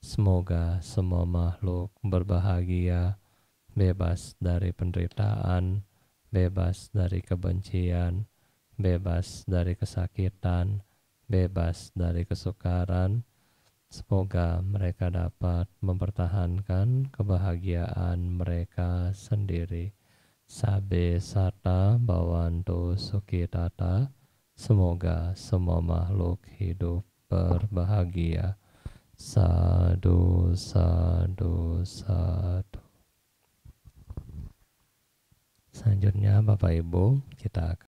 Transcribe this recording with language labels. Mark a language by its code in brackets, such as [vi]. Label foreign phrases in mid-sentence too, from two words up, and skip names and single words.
[id] Semoga semua makhluk berbahagia, bebas dari penderitaan, bebas dari kebencian, bebas dari kesakitan, bebas dari kesukaran. Semoga mereka dapat mempertahankan kebahagiaan mereka sendiri. [pi] Sabe sata bawantu sukitata. [id] Semoga semua makhluk hidup berbahagia. [pi] Sadu, sadu, sadu. [id] Selanjutnya Bapak Ibu, kita akan